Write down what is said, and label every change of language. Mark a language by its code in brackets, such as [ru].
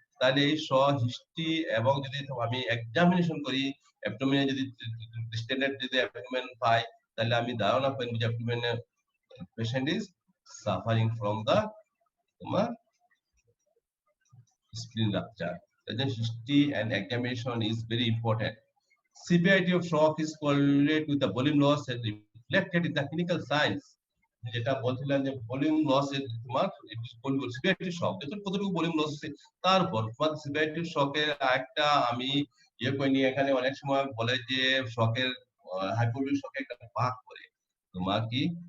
[bn] তাহলে এই হিস্ট্রি এবং যদি আমি এক্সামিনেশন করি, অ্যাবডোমেনে যদি ডিস্টেন্ডেড যদি অ্যাবডোমেন পাই, তাহলে আমি ধারণা করি যে অ্যাবডোমেনে [en] patient is suffering from the [bn] তোমার spleen rupture. [en] The history and examination is very important. Severity of shock is correlated with the volume loss and reflected in the clinical signs. [bn] যেটা বলছিলাম যে ভলিউম লস এর তোমার severity শক, যত কতটুকু volume loss হচ্ছে তার উপর তোমার সিভিয়ারিটি শকের একটা আমি ইয়ে করি নিয়ে, এখানে অনেক সময় বলে যে শকের হাইপোভলিক শকে একটা ভাগ করে তোমার কি